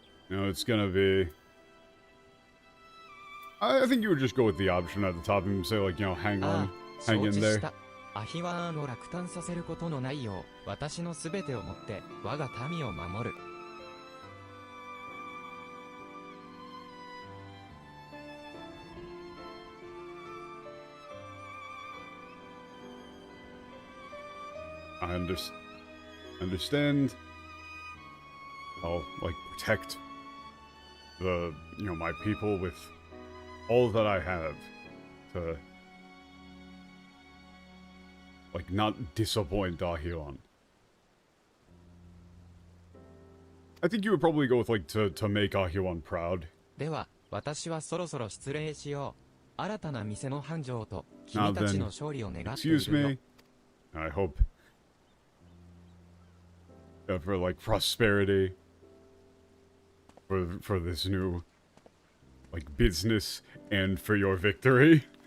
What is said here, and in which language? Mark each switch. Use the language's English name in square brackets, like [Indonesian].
[English] It's gonna be... I think you would just go with the option at the top and say, like, hang on, hang in there. [Japanese] アヒワーンを落胆させることのないよう私のすべてをもって我が民を守る。 [English] I understand. I'll, like, protect the, my people with all that I have to, like, not disappoint Dahyun. I think you would probably go with, like, to make Dahyun proud. [Japanese] では、私はそろそろ失礼しよう。新たな店の繁盛と君たちの勝利を願ってい [English] Excuse [Japanese] るよ。 [English] me. I hope for like prosperity for this new like business and for your victory.